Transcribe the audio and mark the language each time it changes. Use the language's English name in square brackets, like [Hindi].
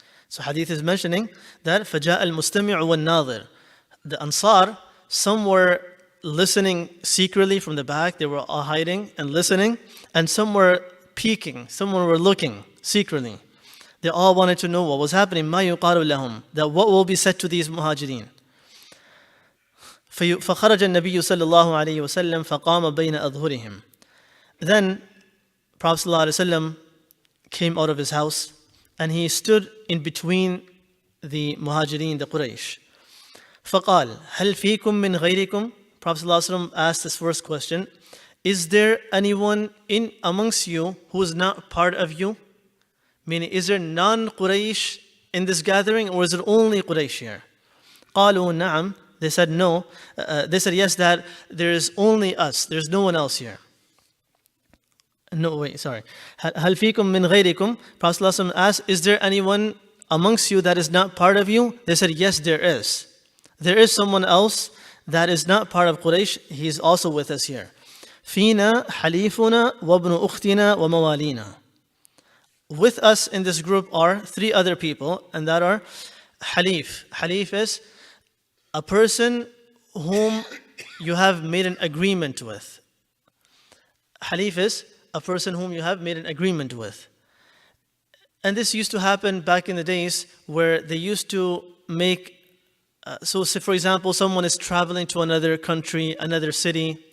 [English] So hadith is mentioning that [Arabic] فَجَاءَ الْمُسْتَمِعُ وَالنَّاظِرُ. [English] The Ansar, some were listening secretly from the back. They were all hiding and listening. And some were peeking. Some were looking secretly. They all wanted to know what was happening. [Arabic] مَا يُقَالُ لَهُمْ, [English] that what will be said to these muhajirin. [Arabic] فخرج النبي صلى الله عليه وسلم فقام بين أظهرهم. [English] Then Prophet ﷺ came out of his house and he stood in between the muhajirin, the Quraysh. [Arabic] فقال هل فيكم من غيركم? [English] Prophet ﷺ asked this first question. Is there anyone in amongst you who is not part of you? Meaning, is there non-Quraysh in this gathering, or is it only Quraysh here? [Arabic] قالوا نعم. [English] They said no. They said yes, that there is only us. There's no one else here. No, wait, sorry. [Arabic] هل فيكم من غيركم? [English] Prophet ﷺ asked, is there anyone amongst you that is not part of you? They said yes, there is. There is someone else that is not part of Quraysh. He is also with us here. [Arabic] فينا حليفنا وابن أختنا وموالينا. [English] With us in this group are three other people, and that are Halif. Halif is a person whom you have made an agreement with. Halif is a person whom you have made an agreement with. And this used to happen back in the days where they used to make, so say for example, someone is traveling to another country, another city.